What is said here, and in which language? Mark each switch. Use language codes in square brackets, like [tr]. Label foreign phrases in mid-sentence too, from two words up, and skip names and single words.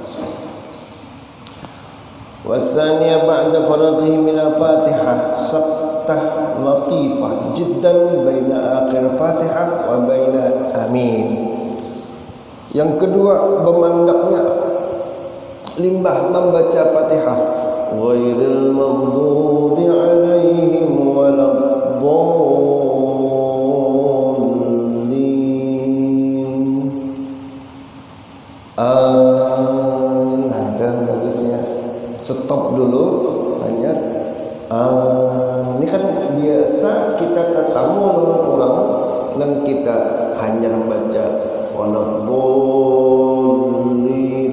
[ar] والثانية بعد فراغه من الفاتحة سكتة لطيفة جدا بين آخر الفاتحة وبين آمين. [bjn] Yang kedua, bermandaknya limbah membaca Fatihah, [ar] غير المغضوب عليهم ولا الضالين. Amin. [bjn] Nah, itu bagusnya. Stop dulu, hanya ini kan biasa kita tetamu orang dan kita hanya membaca waladdallin.